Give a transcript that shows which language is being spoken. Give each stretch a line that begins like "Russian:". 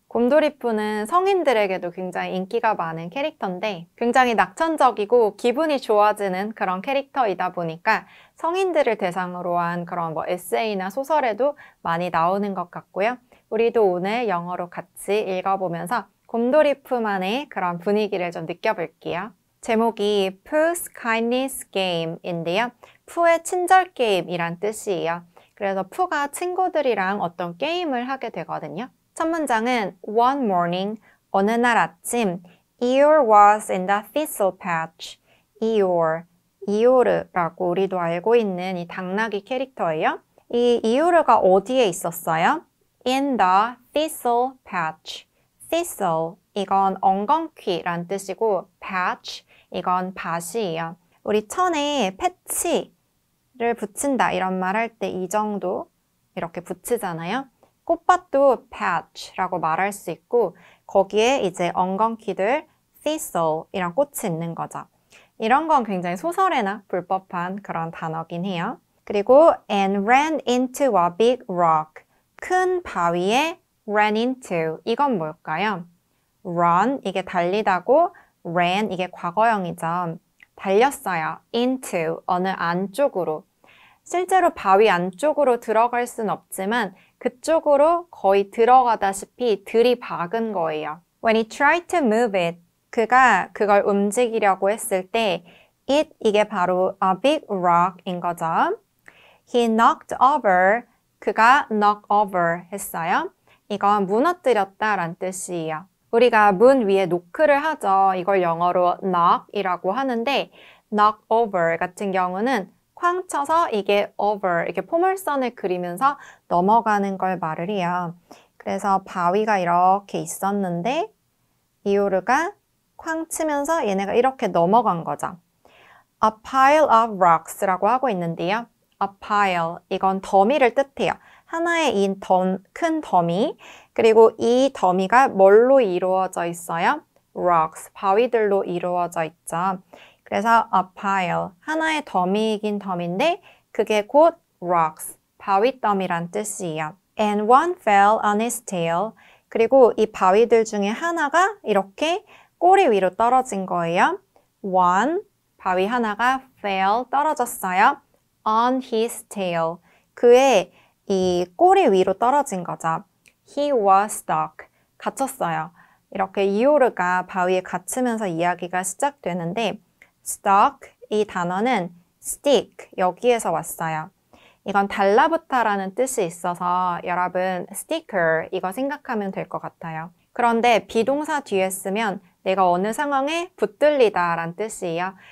Korean: 곰돌이푸는 성인들에게도 굉장히 인기가 많은 캐릭터인데 굉장히 낙천적이고 기분이 좋아지는 그런 캐릭터이다 보니까 성인들을 대상으로 한 그런 에세이나 소설에도 많이 나오는 것 같고요. 우리도 오늘 영어로 같이 읽어보면서 곰돌이푸만의 그런 분위기를 좀 느껴볼게요. 제목이 Pooh's Kindness Game인데요. 푸의 친절 게임이란 뜻이에요. 그래서 푸가 친구들이랑 어떤 게임을 하게 되거든요. 첫 문장은
English: One morning,
Korean: 어느 날 아침
English: Eeyore was in the thistle patch.
Korean: 이오르라고 우리도 알고 있는 이 당나귀 캐릭터예요. 이 이오르가 어디에 있었어요?
English: In the thistle patch.
Korean: thistle, 이건 엉겅퀴란 뜻이고 patch, 이건 밭이에요. 우리 천에 패치를 붙인다 이런 말 할 때 이 정도 이렇게 붙이잖아요. 꽃밭도 patch라고 말할 수 있고 거기에 이제 엉겅퀴들 thistle 이란 꽃이 있는 거죠. 이런 건 굉장히 소설에나 불법한 그런 단어긴 해요. 그리고
English: and ran into a big rock.
Korean: 큰 바위에 ran into. 이건 뭘까요? run, 이게 달리다고 ran, 이게 과거형이죠. 달렸어요. into, 어느 안쪽으로. 실제로 바위 안쪽으로 들어갈 순 없지만 그쪽으로 거의 들어가다시피 들이박은 거예요.
English: When he tried to move it,
Korean: 그가 그걸 움직이려고 했을 때
English: it,
Korean: 이게 바로
English: a big rock인 거죠. He knocked over,
Korean: 그가
English: knock over
Korean: 했어요. 이건 무너뜨렸다 란 뜻이에요. 우리가 문 위에 노크를 하죠. 이걸 영어로 knock이라고 하는데 knock over 같은 경우는 쾅 쳐서 이게 over, 이렇게 포물선을 그리면서 넘어가는 걸 말을 해요. 그래서 바위가 이렇게 있었는데 이오르가 쾅 치면서 얘네가 이렇게 넘어간 거죠.
English: A pile of rocks라고
Korean: 하고 있는데요. A pile, 이건 더미를 뜻해요. 하나의 큰 더미, 그리고 이 더미가 뭘로 이루어져 있어요? rocks, 바위들로 이루어져 있죠. 그래서 a pile, 하나의 더미이긴 더미인데 그게 곧 rocks, 바위더미란 뜻이에요.
English: And one fell on his tail.
Korean: 그리고 이 바위들 중에 하나가 이렇게 꼬리 위로 떨어진 거예요. One, 바위 하나가 fell, 떨어졌어요.
English: On his tail,
Korean: 그의 이 꼬리 위로 떨어진 거죠.
English: He was stuck,
Korean: 갇혔어요. 이렇게 이오르가 바위에 갇히면서 이야기가 시작되는데 stuck, 이 단어는 stick, 여기에서 왔어요. 이건 달라붙다라는 뜻이 있어서 여러분 sticker 이거 생각하면 될 것 같아요. 그런데 비동사 뒤에 쓰면 내가 어느 상황에 붙들리다 라는 뜻이에요.